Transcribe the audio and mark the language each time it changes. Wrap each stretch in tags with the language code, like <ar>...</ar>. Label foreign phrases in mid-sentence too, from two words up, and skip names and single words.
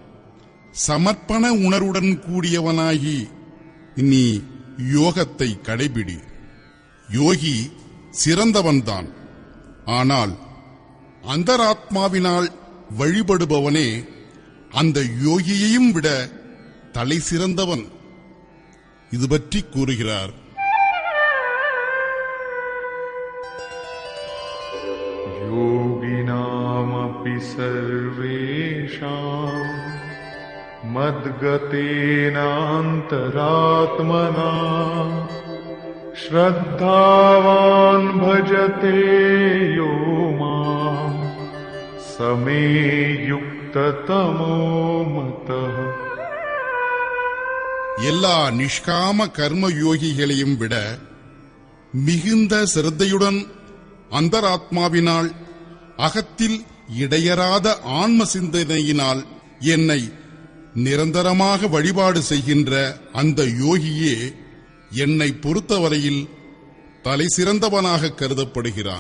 <ta>சமர்ப்பண உணர்வுடன் கூடியவனாகி நீ யோகத்தை கடைபிடி. யோகி சிறந்தவன்தான். ஆனால் அந்தராத்மாவினால் வழிபடுபவனே அந்த யோகியையும் விட தலை சிறந்தவன். இது பற்றி கூறுகிறார்.</ta> <sa>योगिनामपि सर्वेषाम् मद्गतेनान्तरात्मना श्रद्धावान् भजते यो माम् समे युक्ततमो मतः.</sa> <ta>எல்லா நிஷ்காம கர்ம யோகிகளையும் விட மிகுந்த சிரத்தையுடன் அந்தராத்மாவினால் அகத்தில் இடையறாத ஆன்ம சிந்தனையினால் என்னை நிரந்தரமாக வழிபாடு செய்கின்ற அந்த யோகியே என்னை பொறுத்தவரையில் தலை சிறந்தவனாக கருதப்படுகிறான்.</ta>